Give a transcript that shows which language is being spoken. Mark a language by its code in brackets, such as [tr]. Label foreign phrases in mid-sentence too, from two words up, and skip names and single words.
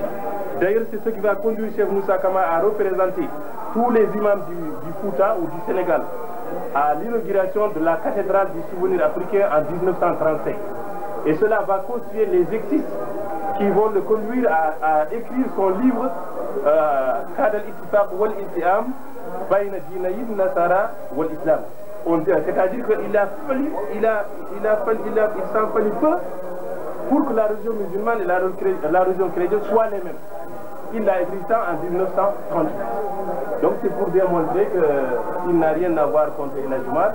[fr] D'ailleurs, c'est ce qui va conduire Cheikh Moussa Kama à représenter tous les imams du Fouta ou du Sénégal à l'inauguration de la cathédrale du souvenir africain en 1935. Et cela va constituer les exercices qui vont le conduire à écrire son livre Kad al-Ittifaq wal-Iltiham Bayna Dinaïd Nasara wal-Islam. C'est-à-dire qu'il s'en fallu peu pour que la religion musulmane et la religion chrétienne soient les mêmes. Il a écrit ça en 1938. Donc c'est pour démontrer qu'il n'a rien à voir contre la Jamaat.